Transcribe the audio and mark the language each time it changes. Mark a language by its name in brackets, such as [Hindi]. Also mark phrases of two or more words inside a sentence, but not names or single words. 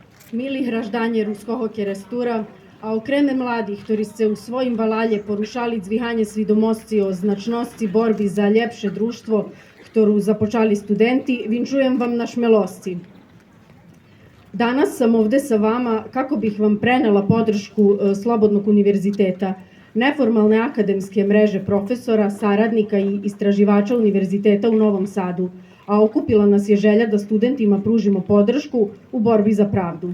[Rusyn] Milih raždanje ruského kerestúra a okreme mladých, ktorí ste u svojim valalje porušali zvihanje svidomosci o značnosti borbi za ljepše društvo, ktorú započali studenti, vinčujem vam na šmelosci. [Serbian] Danas sam ovde sa vama kako bih vam prenela podršku Slobodnog univerziteta, neformalne akademske mreže profesora, saradnika i istraživača univerziteta u Novom Sadu, a okupila nas je želja da studentima pružimo podršku u borbi za pravdu.